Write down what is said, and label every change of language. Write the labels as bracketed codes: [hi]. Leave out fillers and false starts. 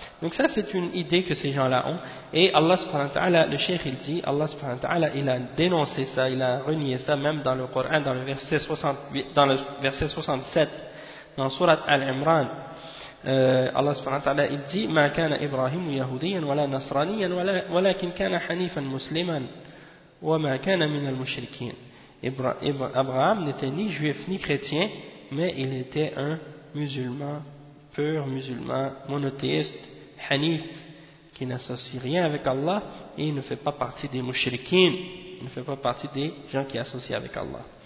[fr] Donc ça c'est une idée que ces gens-là ont, et Allah subhanahu wa ta'ala, le cheikh il dit, Allah subhanahu wa ta'ala, il a dénoncé ça, il a renié ça même dans le Coran, dans le verset 67, dans Surat Al-Imran. [ar] Allah subhanahu wa ta'ala [fr] il dit, [ar] ما كان إبراهيم يهوديا ولا نصرانيا ولكن كان حنيفا مسلما وما كان من المشركين. [fr] Abraham n'était ni juif ni chrétien, mais il était un musulman, pur musulman, monothéiste, hanif, qui n'associe rien avec Allah, et il ne fait pas partie des mushrikin, il ne fait pas partie des gens qui associent avec Allah.